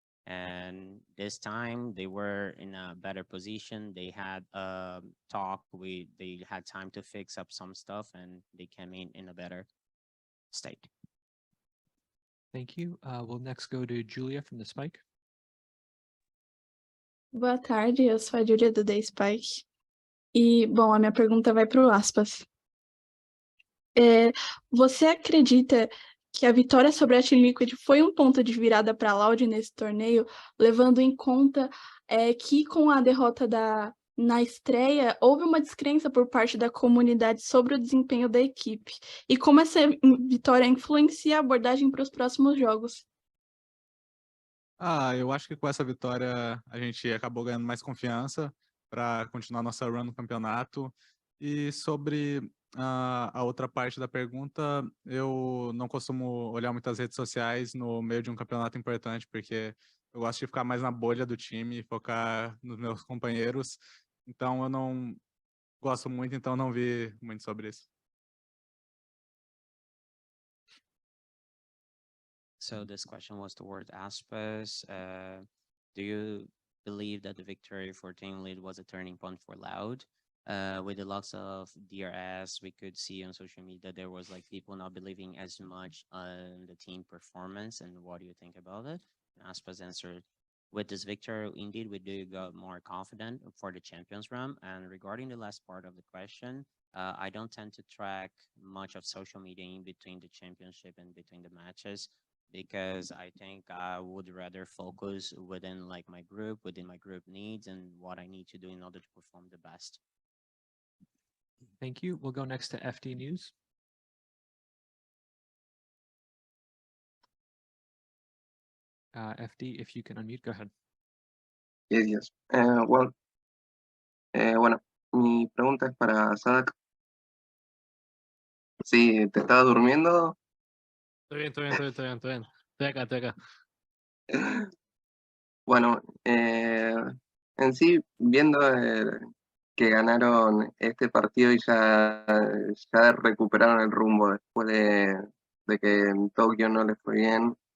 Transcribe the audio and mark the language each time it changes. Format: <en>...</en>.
<en>And this time they were in a better position. They had a talk. They had time to fix up some stuff, and they came in a better state. Thank you. We'll next go to Julia from the Spike.</en> <pt>Boa tarde, eu sou a Júlia do The Spike. E, bom, a minha pergunta vai para o Aspas. Você acredita que a vitória sobre a Team Liquid foi um ponto de virada para a Loud nesse torneio, levando em conta que com a derrota na estreia, houve uma descrença por parte da comunidade sobre o desempenho da equipe? E como essa vitória influencia a abordagem para os próximos jogos? Eu acho que com essa vitória a gente acabou ganhando mais confiança para continuar nossa run no campeonato. E sobre a outra parte da pergunta, eu não costumo olhar muitas redes sociais no meio de um campeonato importante, porque eu gosto de ficar mais na bolha do time, focar nos meus companheiros. Então eu não gosto muito, então não vi muito sobre isso.</pt> <en>So this question was towards Aspas. Do you believe that the victory for Team Lead was a turning point for Loud? With the loss of DRS, we could see on social media there was like people not believing as much on the team performance. And what do you think about it? And Aspas answered, with this victory, indeed, we do got more confident for the champions run. And regarding the last part of the question, I don't tend to track much of social media in between the championship and between the matches, because I think I would rather focus within like my group, within my group needs and what I need to do in order to perform the best. Thank you. We'll go next to FD News. FD, if you can unmute, go ahead. Yes.</en> <es>Bueno, mi pregunta es para Sadak. Sí, ¿te estaba durmiendo? Estoy bien. Estoy acá. Bueno, en sí, viendo que ganaron este partido y ya recuperaron el rumbo después de que en Tokio no les fue bien.</es>